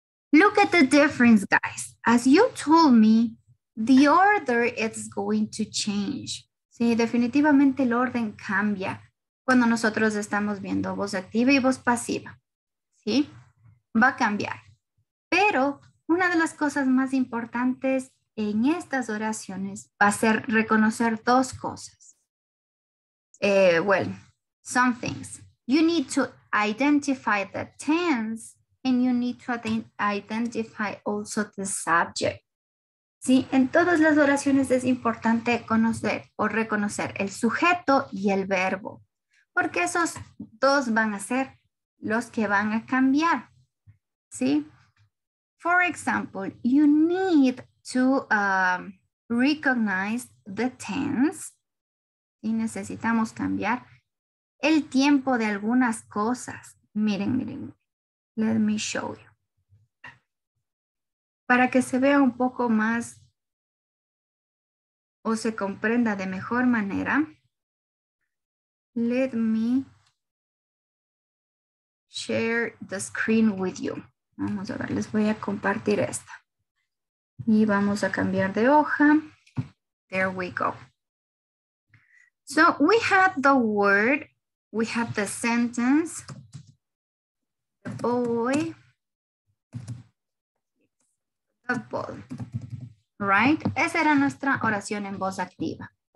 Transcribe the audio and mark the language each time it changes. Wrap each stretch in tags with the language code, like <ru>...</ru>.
<en>Look at the difference, guys. As you told me, the order is going to change.</en> <es>Sí, definitivamente el orden cambia cuando nosotros estamos viendo voz activa y voz pasiva. ¿Sí? Va a cambiar. Pero una de las cosas más importantes en estas oraciones va a ser reconocer dos cosas.</es> <en>Well, some things. You need to identify the tense and you need to identify also the subject.</en> <es>¿Sí? En todas las oraciones es importante conocer o reconocer el sujeto y el verbo, porque esos dos van a ser los que van a cambiar. ¿Sí?</es> <en>For example, you need to recognize the tense.</en> <es>Y necesitamos cambiar el tiempo de algunas cosas. Miren.</es> <en>Let me show you.</en> <es>Para que se vea un poco más o se comprenda de mejor manera,</es> <en>let me share the screen with you.</en> <es>Vamos a ver, les voy a compartir esta. Y vamos a cambiar de hoja.</es> <en>There we go. So we have the word, we have the sentence, the boy, the ball, right?</en> <es>Esa era nuestra oración en voz activa.</es>